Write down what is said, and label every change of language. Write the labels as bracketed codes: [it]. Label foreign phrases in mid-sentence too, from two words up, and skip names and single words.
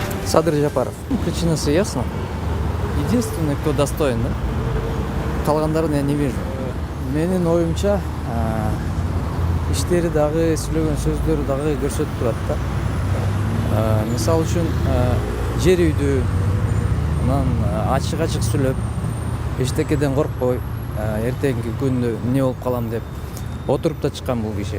[ru] Садыр Жапаров. Причинасы ясно. Единственный, кто достоин, да? Калгандарын я не вижу. [ky] Менин оюмча, иштери дагы, сүйлөгөн сөздөрү дагы көрсөтүп турат да. Мисалы үчүн жер үйдү анан ачык сүйлөп, эчтекеден коркпой, эртеңки күндө эмне болуп калам деп отуруп да чыккан бул киши.